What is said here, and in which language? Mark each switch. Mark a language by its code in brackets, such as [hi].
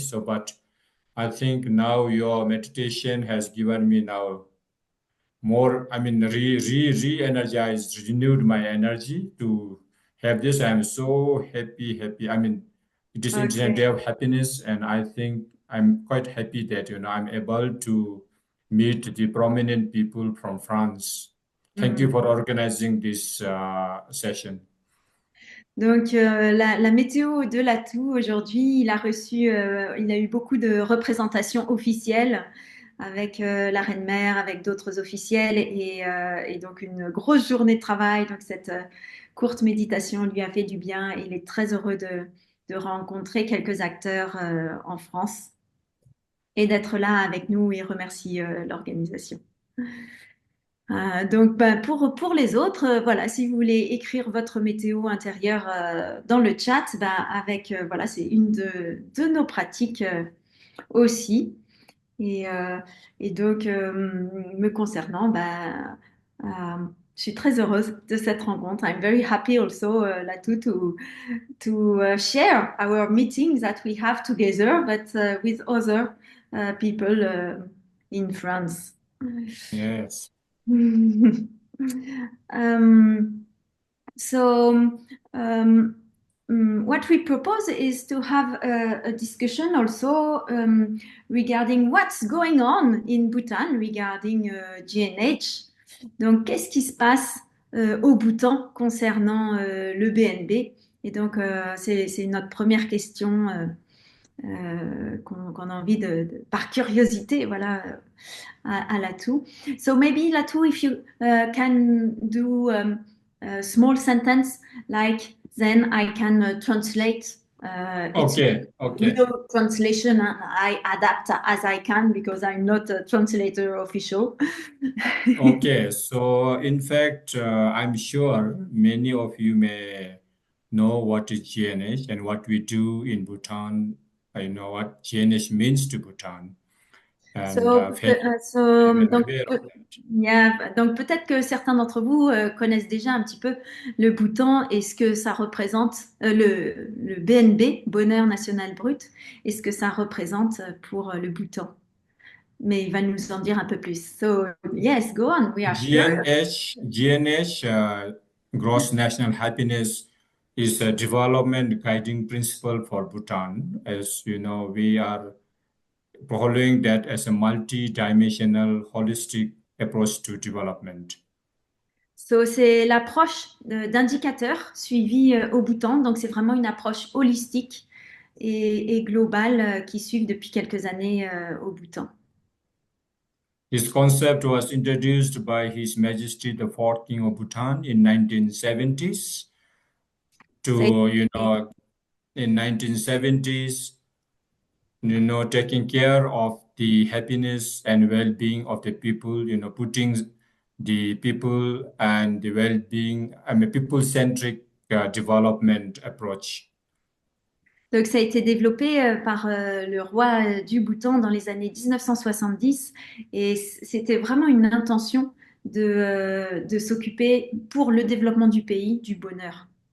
[en] So, but I think now your meditation has given me now more, I mean, re-energized, renewed my energy to have this. I'm so happy. I mean, it is International Day Okay. of Happiness, and I think I'm quite happy that, I'm able to meet the prominent people from France. Thank you for organizing this session. [fr] Donc, la météo de l'Atout aujourd'hui, il a eu beaucoup de représentations officielles avec la Reine-Mère, avec d'autres officiels, et donc une grosse journée de travail. Donc, cette courte méditation lui a fait du bien, et il est très heureux de rencontrer quelques acteurs en France. et d'être là avec nous et remercie l'organisation. Donc, ben, pour les autres, voilà, si vous voulez écrire votre météo intérieure dans le chat, ben, avec, voilà, c'est une de nos pratiques aussi. Et, euh, et donc, me concernant, ben, euh, je suis très heureuse de cette rencontre. [en] I'm very happy also, Lhatu, to share our meetings that we have together, but with other people in France. Yes. um, so, what we propose is to have a discussion also regarding what's going on in Bhutan regarding GNH. [fr] Donc, qu'est-ce qui se passe au Bhoutan concernant le BNB? Et donc, c'est notre première question qu'on a envie par curiosité, voilà, à Lhatu. [en] So maybe Lhatu, if you can do a small sentence, like then I can translate. It's Okay, okay. without translation, I adapt as I can because I'm not a translator official. Okay, so in fact, I'm sure many of you may know what is GNH and what we do in Bhutan. I know what GNH means to Bhutan, and So, very well [fr] donc, [en] aware of that. [fr] yeah, donc peut-être que certains d'entre vous connaissent déjà un petit peu le Bhoutan et ce que ça représente, le BNB, Bonheur National Brut, et ce que ça représente pour le Bhoutan. Mais il va nous en dire un peu plus. [en] So, yes, go on, we are curious. GNH, Gross National Happiness, is a development guiding principle for Bhutan. As you know, we are following that as a multi-dimensional, holistic approach to development. [fr] So, c'est l'approche d'indicateurs suivie au Bhoutan. Donc, c'est vraiment une approche holistique et globale qui suivent depuis quelques années au Bhoutan. [en] This concept was introduced by His Majesty the Fourth King of Bhutan in 1970s. In 1970s, taking care of the happiness and well-being of the people, putting the people and the well-being, people-centric development approach. [fr] Donc, ça a été développé par le roi du Bhoutan dans les années 1970 et c'était vraiment une intention de s'occuper pour le développement du pays du bonheur.